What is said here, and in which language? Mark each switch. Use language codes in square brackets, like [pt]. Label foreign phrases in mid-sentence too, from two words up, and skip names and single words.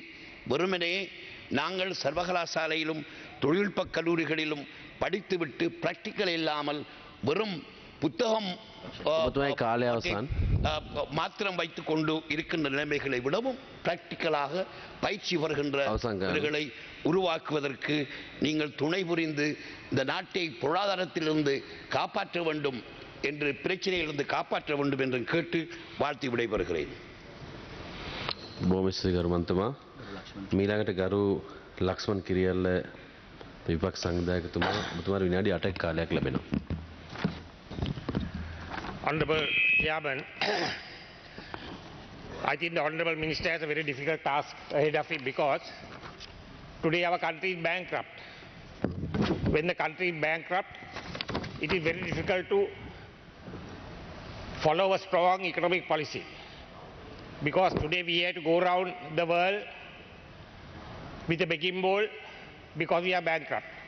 [ta] வெறுமனே நாங்கள் சர்வகலாசாலையிலும் தொழில்நுட்ப கல்லூரிகளிலும் படித்துவிட்டு பிராக்டிக்கல் இல்லாமல் வெறும் புத்தகம் மாத்திரம் வைத்துக் கொண்டு இருக்கின்ற நிலைமைகளை விடவும் பிராக்டிக்கலாக பயிற்சி வருகின்றவர்களை உருவாக்குவதற்கு நீங்கள் துணை புரிந்து இந்த நாட்டை பொருளாதாரத்திலிருந்து காப்பாற்ற வேண்டும் என்று, பிரச்சனையிலிருந்து காப்பாற்ற வேண்டும் என்று கேட்டு வாழ்த்தி விடைபெறுகிறேன். [si] මීළඟට ගරු ලක්ෂ්මන් කිරියල්ල විපක්ෂ සංවිධායකතුමා, ඔබතුමාට විනාඩි 8ක කාලයක් ලැබෙනවා. [en] Honorable Chairman, I think the Honorable Minister has a very difficult task ahead of him, because today our country is bankrupt. When the country is bankrupt, it is very difficult to follow a strong economic policy, because today we have to go around the world with a begging bowl because we are bankrupt.